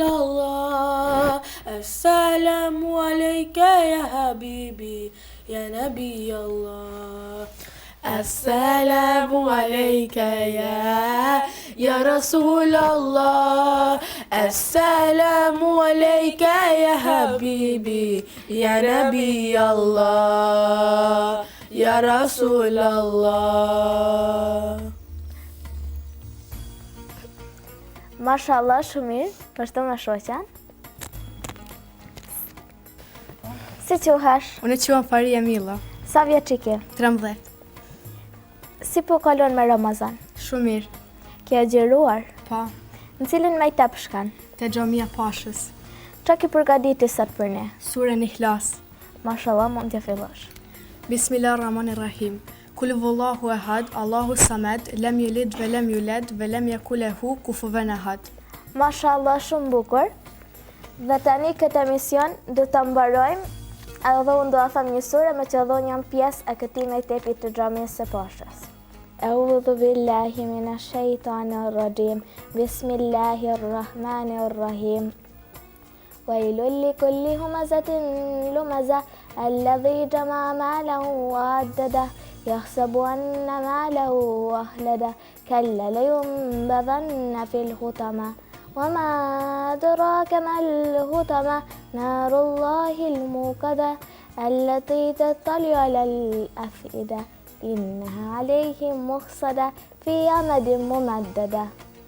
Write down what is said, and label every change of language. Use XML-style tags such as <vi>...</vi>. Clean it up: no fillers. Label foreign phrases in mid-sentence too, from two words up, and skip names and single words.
<ar>الله السلام عليك يا حبيبي يا نبي الله السلام عليك يا رسول الله السلام عليك يا حبيبي يا نبي الله يا رسول الله.</ar> <sq>Mashallah, shumë mirë, vazhdo me shoqen. Si quhesh? Unë quhem Faria Milla, Sa vjeç je ke? 13. Si po kalon me Ramazan? Shumë mirë. Ke agjëruar? Pa, Në cilin mektep shkan? te Xhamia Pashës. Çka ke përgatitur sot për ne? Surën Ikhlas. Mashallah, mund të fillosh.</sq> <ar>بسم الله الرحمن الرحيم. قل هو الله أحد، الله الصمد، لم يلد ولم يولد ولم يكن له كفوا أحد. Mashallah, shumë bukur.</ar> <sq>Dhe tani këtë emision do ta mbarojmë, edhe unë do a them një sure me që dhon jam pjesë e këtij mektepi të Xhamisë së Pashës.</sq> <ar>أعوذ بالله من الشيطان الرجيم. بسم الله الرحمن الرحيم. ويل لكل همزة لمزة الذي جمع ماله وعدده يحسب أن ماله أخلده كلا لينبذن في الحطمة وما أدراك ما الحطمة نار الله الموقدة التي تطلع على الأفئدة إنها عليهم مؤصدة في أمد ممددة</ar>